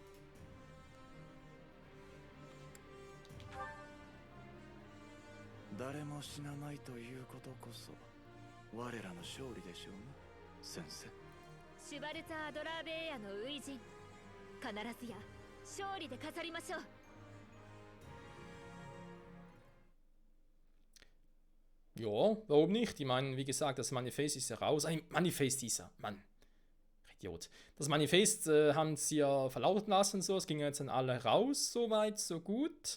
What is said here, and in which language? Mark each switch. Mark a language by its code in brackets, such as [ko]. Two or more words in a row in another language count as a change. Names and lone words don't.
[ja] 誰も死なないということこそ我らの勝利でしょうな、先生。シュバルツァ・アドラーベーヤの初陣、必ずや勝利で飾りましょう。 [de] Ja, warum nicht? Ich meine, wie gesagt, das Manifest ist ja raus. Ein Manifest ist ja, Mann. Idiot. Das Manifest haben sie ja verlauten lassen, so. Es ging jetzt an alle raus, so weit, so gut.